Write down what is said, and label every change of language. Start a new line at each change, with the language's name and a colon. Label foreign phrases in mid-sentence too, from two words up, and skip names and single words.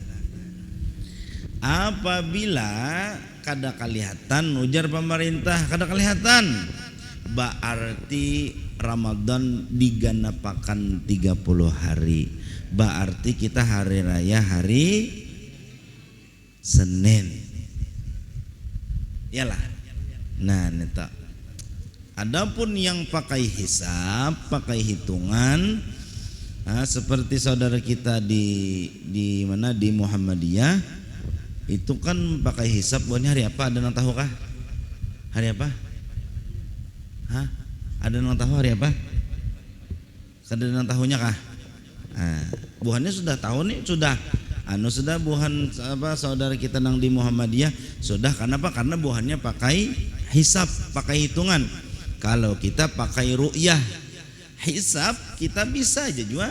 Indonesian: Apabila kada kelihatan, ujar pemerintah kada kelihatan, berarti Ramadan diganapakan 30 hari. Berarti kita hari raya hari Senin. Yalah. Nah, neta. Adapun yang pakai hisab, pakai hitungan, seperti saudara kita di mana di Muhammadiyah, itu kan pakai hisab. Buatnya hari apa? Ada yang tahu kah? Hari apa? Ada yang tahu hari apa? Ada yang tahunya kah?
Banjar: Buhannya sudah tahu nih, sudah buhan apa saudara kita nang di Muhammadiyah sudah.
Indonesian: Kenapa? Karena buhannya pakai hisab, pakai hitungan. Kalau kita pakai ru'yah, hisab kita bisa aja juga.